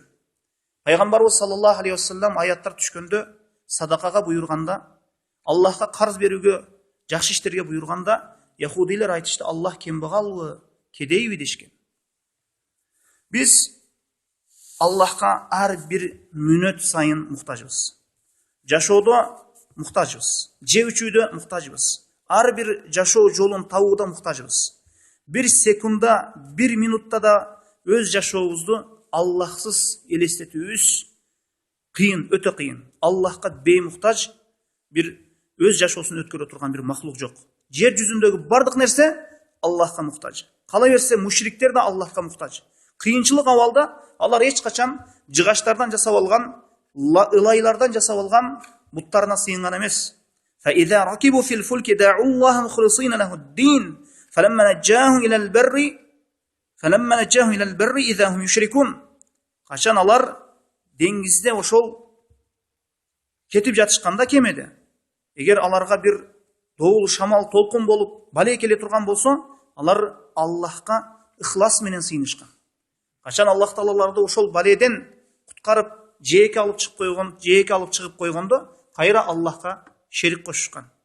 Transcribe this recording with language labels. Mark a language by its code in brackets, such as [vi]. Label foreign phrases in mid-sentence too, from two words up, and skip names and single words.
[ky] Пайгамбарыбыз [ar] صلى الله عليه وسلم [ky] аяттар түшкөндө садакага буйрганда, Аллахка карз берүүгө, жакшы иштерге буйрганда, яхудилер айтышты, Аллах кембагалбы, кедейби дешкен. Биз Аллахка ар бир мүнөт сайын муктажбыз. Жашоодо муктажбыз, жеп ичүүдө муктажбыз. Ар бир жашоо жолун табууда муктажбыз. Бир секунда, бир минутта да өз жашообузду Аллахсыз элестетүүбүз кыйын, өтө кыйын. Аллахка беймуктаж бир өз жашоосун өткөрө турган бир махлук жок. Жер жүзүндөгү бардык нерсе Аллахка муктаж. Кала берсе мушриктер да Аллахка муктаж. Кыйынчылык абалда алар эч качан жыгачтардан жасап алган, ылайлардан жасап алган буттарына сыйынган эмес. [ar] فإذا ركبوا في الفلك دعوا الله مخلصين له الدين فلما نجاهم إلى البر إذا هم يشركون. [ky] Качан алар деңгизде ошол кетип жатышканда кемеде, эгер аларга бир доол шамал толкун болуп бале келе турган болсо, алар Аллахка ихлас менен сыйынышкан. Качан Аллах Таала аларды ошол баледен куткарып, жээке алып чыгып койгондо, кайра Аллахка шерик кошушкан.